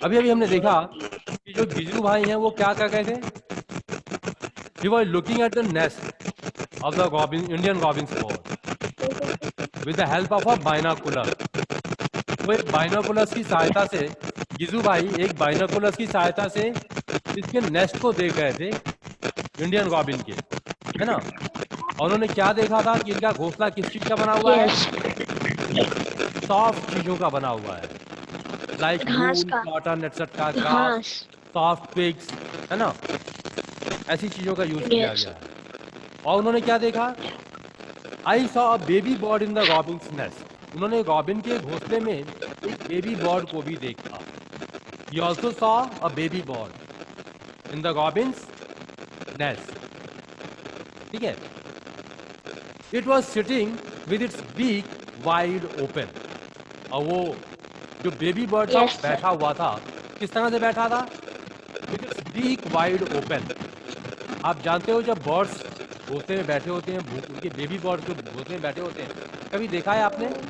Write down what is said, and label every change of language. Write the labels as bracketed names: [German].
[Hindi] अभी हमने देखा कि जो गिजू भाई हैं वो क्या कर रहे थे. [English] He was looking at the nest of the Indian robin's bird with the help of a binocular. [Hindi] वो एक बाइनोकुलर्स की सहायता से गिजू भाई एक बाइनोकुलर्स की सहायता से इसके नेस्ट को देख रहे थे इंडियन रॉबिन के, है ना. और उन्होंने क्या देखा था कि इनका घोंसला किस चीज का बना हुआ है. सॉफ्ट चीजों का बना हुआ है. [English] like [Hindi] घास [English] wool, [Hindi] का. [English] cotton etcetera, grass, [Hindi] घास. सॉफ्ट पिग्स, है ना. ऐसी चीजों का यूज किया [English] Yes. [Hindi] गया है. और उन्होंने क्या देखा. [English] I saw a baby bird in the robin's nest. [Hindi] उन्होंने रॉबिन के घोंसले में एक बेबी बर्ड को भी देखा. [English] He also saw a baby bird in the robin's nest. [Hindi] ठीक है. [English] It was sitting with its beak wide open. [Hindi] और वो जो बेबी बर्ड था [English] Yes, sir. [Hindi] बैठा हुआ था, किस तरह से बैठा था. [English] With its beak wide open. [Hindi] आप जानते हो जब बर्ड्स घोंसले में बैठे होते हैं, उनके बेबी बर्ड्स जो घोंसले में बैठे होते हैं, कभी देखा है आपने.